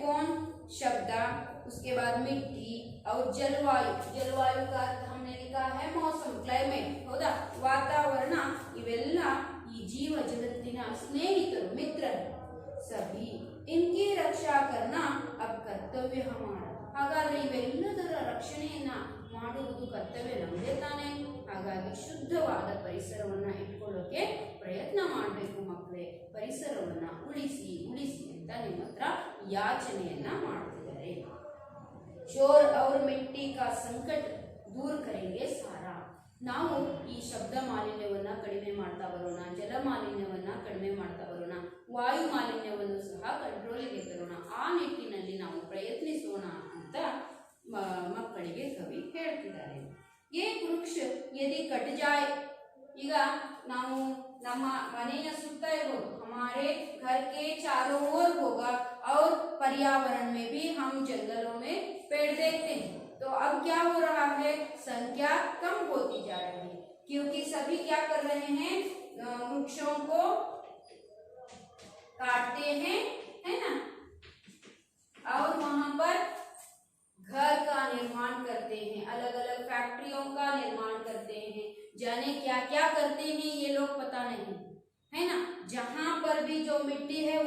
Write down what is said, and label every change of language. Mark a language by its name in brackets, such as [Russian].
[Hindi] कौन, शब्द, उसके बाद मिट्टी और जलवायु। जलवायु का अर्थ हमने लिखा है मौसम, क्लाइमेट होगा, वातावरण। [Kannada] इवेल्ल ಈ ಜೀವ ಜಗತ್ತಿನ ಸ್ನೇಹಿತರು, ಮಿತ್ರರು ಸಭಿ, [Hindi] इनकी रक्षा करना अब कर्तव्य हमारा। [Kannada] ಹಾಗಾದ್ರೆ ಇವೆಲ್ಲದರ ರಕ್ಷಣೆಯನ್ನ ಮಾಡುವುದು ಕರ್ತವ್ಯ ನಮ್ಮದೇ ತಾನೇ। ಹಾಗಾಗಿ ಶುದ್ಧವಾದ ಪರಿಸರವನ್ನ ಇಟ್ಕೊಳ್ಳೋಕೆ ಪ್ರಯತ್ನ ಮಾಡಬೇಕು ಮಕ್ಕಳೇ। ಪರಿಸರವನ್ನ ಉಳಿಸಿ ಉಳಿಸಿ ಅಂತ ನಿಮ್ಮ ಹತ್ರ ಯಾಚನೆಯನ್ನ ಮಾಡ್ತಿದ್ದಾರೆ। [Hindi] शोर और मिट्टी का संकट दूर करेंगे सारा। [Kannada] ನಾವು ಈ ಶಬ್ದ ಮಾಲಿನ್ಯವನ್ನ ಕಡಿಮೆ ಮಾಡ್ತಾ ಬರೋಣ, ಜಲ ಮಾಲಿನ್ಯವನ್ನ ಕಡಿಮೆ ಮಾಡ್ತಾ ಬರೋಣ, ವಾಯು ಮಾಲಿನ್ಯವನ್ನು ಸಹ ಕಂಟ್ರೋಲಿಗೆ ತರೋಣ। ಆ ನಿಟ್ಟಿನಲ್ಲಿ ನಾವು ಪ್ರಯತ್ನಿಸೋಣ ಅಂತ ಮಕ್ಕಳಿಗೆ ಕವಿ ಹೇಳ್ತಿದ್ದಾರೆ। [Hindi] ಏಕ್ ವೃಕ್ಷ ಯದಿ ಕಟ್ ಜಾಯ್, [Kannada] ಈಗ ನಾವು ನಮ್ಮ ಮನೆಯ ಸುತ್ತ ಇರೋದು, [Hindi] हमारे घर के चारों ओर होगा और पर्यावरण में भी हम जंगलों में पेड़ देखते हैं। तो अब क्या हो रहा है, संख्या कम होती जा रही है, क्योंकि सभी क्या कर रहे हैं, वृक्षों को काटते हैं, है ना, और वहां पर घर का निर्माण करते हैं, अलग अलग फैक्ट्रियों का निर्माण करते हैं, जाने क्या क्या करते हैं ये लोग पता नहीं, है ना। जहां पर भी जो मिट्टी है